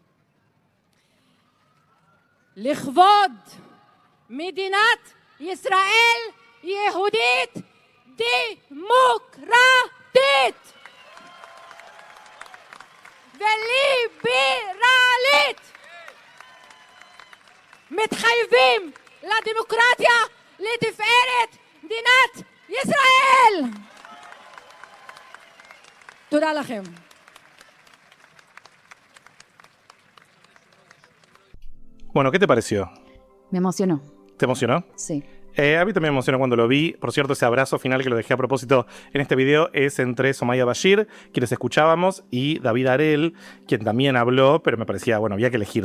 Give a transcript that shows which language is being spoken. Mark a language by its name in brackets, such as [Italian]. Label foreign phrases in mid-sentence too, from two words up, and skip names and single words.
[Hebrew] לכבוד מדינת ישראל יהודית דמוקרטית וליברלית. מתחייבים לדמוקרטיה לתפארת מדינת ישראל. תודה לכם. [Spanish] Bueno, ¿qué te pareció? Me emocionó. ¿Te emocionó? Sí. A mí también me emocionó cuando lo vi. Por cierto, ese abrazo final que lo dejé a propósito en este video es entre Somaya Bashir, quienes escuchábamos, y David Arel, quien también habló, pero me parecía, bueno, había que elegir.